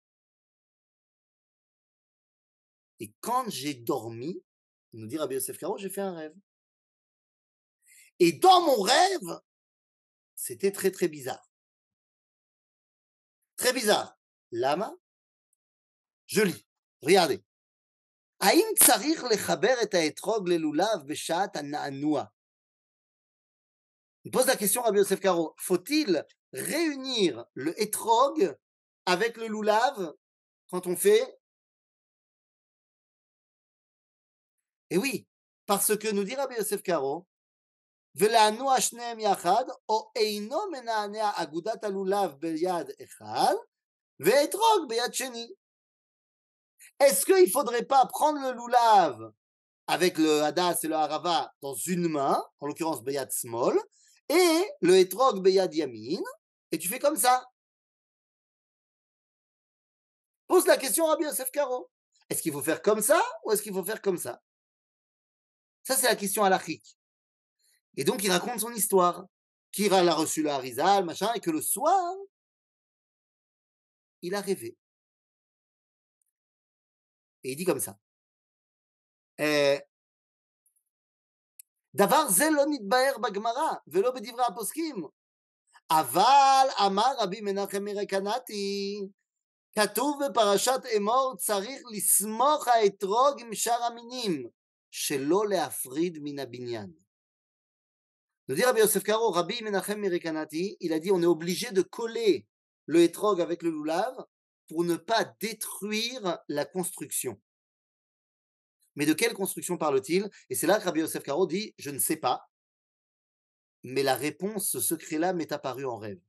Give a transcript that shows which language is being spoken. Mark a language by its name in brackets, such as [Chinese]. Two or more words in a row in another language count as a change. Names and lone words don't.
[French] Et quand j'ai dormi, il nous dit Rabbi Yosef Karo, j'ai fait un rêve. Et dans mon rêve, c'était très très bizarre. Très bizarre. Lama, je lis. Regardez. [Hebrew] האם צריך לחבר את האתרוג ללולב בשעת הנענוע? [French] Il pose la question à Rabbi Yosef Karo. Faut-il réunir le etrog avec le lulav quand on fait? Et oui, parce que nous dit Rabbi Yosef Karo, [Hebrew] ולענוע שניהם יחד, או אינו מנענע אגודת הלולב ביד אחד, ואתרוג ביד שני. [French] Est-ce qu'il ne faudrait pas prendre le lulav avec le hadas et le harava dans une main, en l'occurrence [Hebrew] ביד שמאל, [French] et le etrog [Hebrew] ביד ימין, [French] et tu fais comme ça? Pose la question à Rabbi Yosef Karo. Est-ce qu'il faut faire comme ça ou est-ce qu'il faut faire comme ça? Ça, c'est la question halachique. Et donc, il raconte son histoire. Qu'il a reçu le harizal, machin, et que le soir, il a rêvé. Et il dit comme ça. [Hebrew] דבר זה לא נתבהר בגמרא ולא בדברי הפוסקים. אבל אמר רבי מנחם מרקנתי, כתוב בפרשת אמור, צריך לסמוך האתרוג עם שאר המינים, שלא להפריד מן הבניין. [French] Nous dit Rabbi Yosef Karo, Rabbi Menachem Merikanati, il a dit on est obligé de coller le etrog avec le lulav pour ne pas détruire la construction. Mais de quelle construction parle-t-il? Et c'est là que Rabbi Yosef Karo dit je ne sais pas, mais la réponse, ce secret-là m'est apparu en rêve.